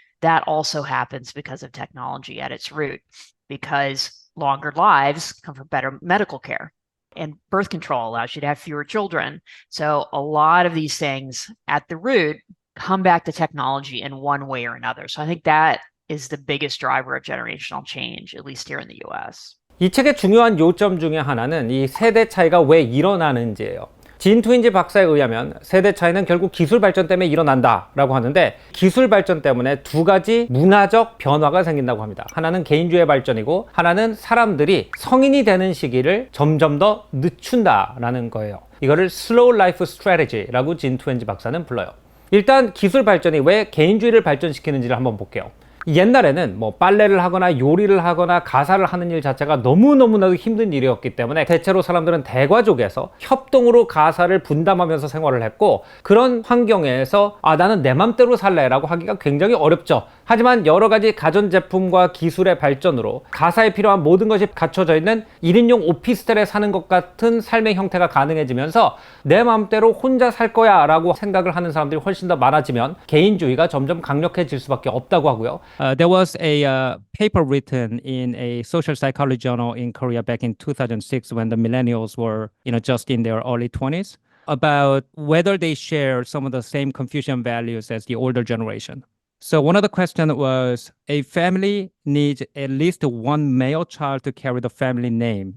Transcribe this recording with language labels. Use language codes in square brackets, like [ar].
[en] That also happens because of technology at its root, because longer lives come from better medical care. And birth control allows you to have fewer children. So a lot of these things at the root come back to technology in one way or another. So I think that is the biggest driver of generational change, at least here in the US. [ko] 이 책의 중요한 요점 중에 하나는 이 세대 차이가 왜 일어나는지예요. 진 트윈지 박사에 의하면 세대 차이는 결국 기술 발전 때문에 일어난다라고 하는데, 기술 발전 때문에 두 가지 문화적 변화가 생긴다고 합니다. 하나는 개인주의 발전이고, 하나는 사람들이 성인이 되는 시기를 점점 더 늦춘다라는 거예요. 이거를 슬로우 라이프 스트래티지라고 진 트윈지 박사는 불러요. 일단 기술 발전이 왜 개인주의를 발전시키는지를 한번 볼게요. 옛날에는 빨래를 하거나 요리를 하거나 가사를 하는 일 자체가 너무너무나도 힘든 일이었기 때문에 대체로 사람들은 대가족에서 협동으로 가사를 분담하면서 생활을 했고, 그런 환경에서 나는 내 맘대로 살래 라고 하기가 굉장히 어렵죠. 하지만 여러 가지 가전제품과 기술의 발전으로 가사에 필요한 모든 것이 갖춰져 있는 1인용 오피스텔에 사는 것 같은 삶의 형태가 가능해지면서 내 맘대로 혼자 살 거야 라고 생각을 하는 사람들이 훨씬 더 많아지면 개인주의가 점점 강력해질 수밖에 없다고 하고요. [en] There was a paper written in a social psychology journal in Korea back in 2006 when the millennials were, just in their early 20s, about whether they share some of the same Confucian values as the older generation. So one of the questions was, a family needs at least one male child to carry the family name.